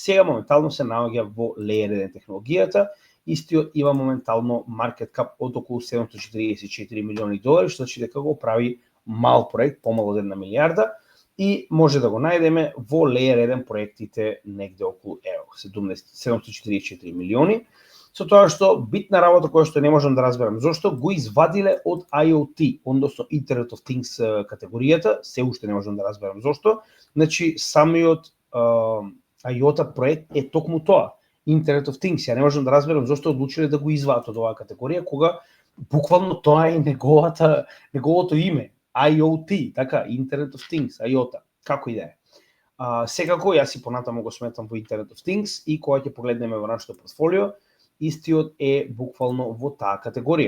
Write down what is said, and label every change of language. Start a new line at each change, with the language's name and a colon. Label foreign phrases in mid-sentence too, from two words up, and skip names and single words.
Macedonian: Сега моментално се наоѓа во Layer 1 технологијата, истиот има моментално
English: market cap
Macedonian: од околу 744 милиони долари, што значи дека го прави мал проект, помало од 1 милијарда, и може да го најдеме во Layer 1 проектите негде околу 744 милиони. Со тоа што битна работа која што не можам да разберам зошто го извадиле од IoT, односно
English: Internet of Things
Macedonian: категоријата, се уште не можам да разберам зошто. Значи самиот IOTA проект е токму тоа.
English: Internet of Things.
Macedonian: Ја не можам да разберам зошто одлучиле да го извадат од оваа категорија, кога буквално тоа е неговото име. IoT, така,
English: Internet of Things, IOTA,
Macedonian: како и да е. Секако, јас и понатаму го сметам во
English: Internet of Things
Macedonian: и кога ќе погледнеме во нашето портфолио, истиот е буквално во таа категорија.